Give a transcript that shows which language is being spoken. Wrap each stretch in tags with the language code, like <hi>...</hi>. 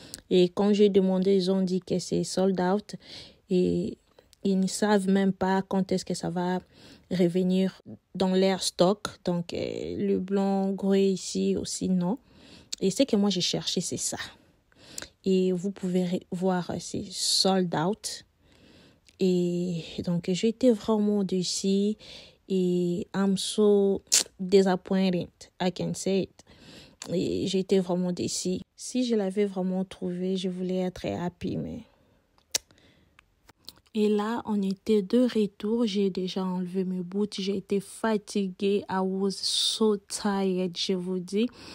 <fr>Et quand j'ai demandé, ils ont dit que c'est sold out. Et ils ne savent même pas quand est-ce que ça va revenir dans leur stock. Donc, le blanc gré ici aussi, non. Et ce que moi j'ai cherché, c'est ça. Et vous pouvez voir, c'est sold out. Et donc, j'ai été vraiment déçue.</fr> <en>Et I'm so disappointed, I can say it.</en> <fr>Et j'ai été vraiment déçue. Si je l'avais vraiment trouvé, je voulais être happy, mais... Et là, on était de retour. J'ai déjà enlevé mes boots. J'ai été fatiguée.</fr> <en>I was so tired,</en> <fr>je vous dis.</fr>